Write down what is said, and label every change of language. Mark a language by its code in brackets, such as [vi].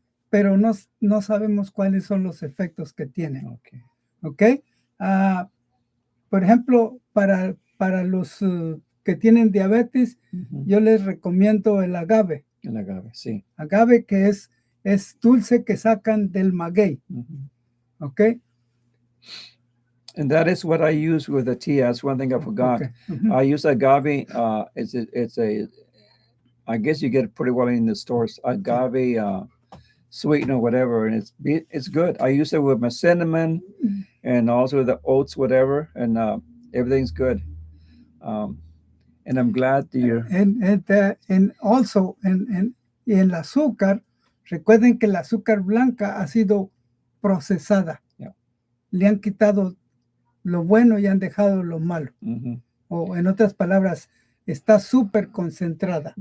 [es] Pero no sabemos cuáles son los efectos que tienen. ¿Ok? Por ejemplo, para los que tienen diabetes, yo les recomiendo el agave. El agave, sí. Agave, que es dulce que sacan del maguey. ¿Ok? [en] And that is what I use with the tea. That's one thing I forgot. Okay. I use agave. It's a, I guess you get it pretty well in the stores. Agave sweetener, whatever, and it's good. I use it with my cinnamon and also the oats, whatever, and everything's good. And I'm glad that you're. And also [es] en el azúcar, recuerden que el azúcar blanca ha sido procesada. [en] Yeah. [es] Le han quitado lo bueno y han dejado lo malo. O en otras palabras, está súper concentrada.